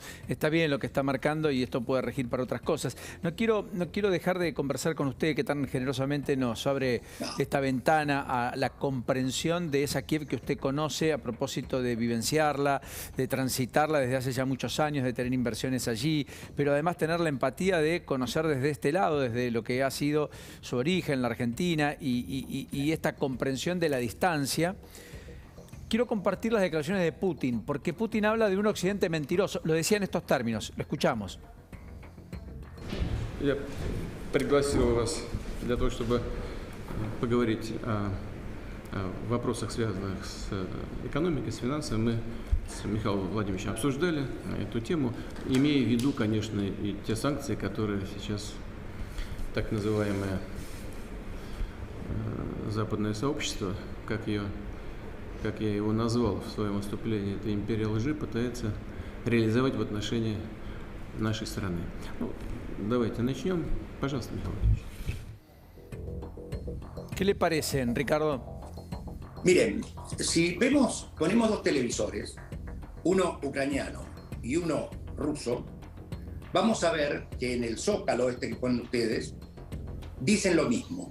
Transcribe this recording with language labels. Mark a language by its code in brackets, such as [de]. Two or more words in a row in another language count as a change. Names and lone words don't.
[es] está bien lo que está marcando y esto puede regir para otras cosas. No quiero dejar de conversar con usted, que tan generosamente nos abre esta ventana a la comprensión de esa Kiev que usted conoce, a propósito de vivenciarla, de transitarla desde hace ya muchos años, de tener inversiones allí, pero además tener la empatía de conocer desde este lado, desde lo que ha sido su origen, la Argentina, y esta comprensión de la distancia. Quiero compartir las declaraciones de Putin, porque Putin habla de un Occidente mentiroso. Lo decía en estos términos. Lo escuchamos. [ru] Я пригласил вас для того, чтобы поговорить о вопросах, связанных с экономикой, с финансами. Мы с Михаилом Владимировичем обсуждали эту тему, имея в виду, конечно, и те санкции, которые сейчас так называемое западное сообщество, как я его назвал в своем выступлении, это империя лжи, пытается реализовать в отношении нашей страны. Ну, давайте начнем. Пожалуйста, Михаил Владимирович. [es] ¿Qué le parecen, Ricardo? Miren, si ponemos dos televisores, uno ucraniano y uno ruso, vamos a ver que en el zócalo este que ponen ustedes, dicen lo mismo.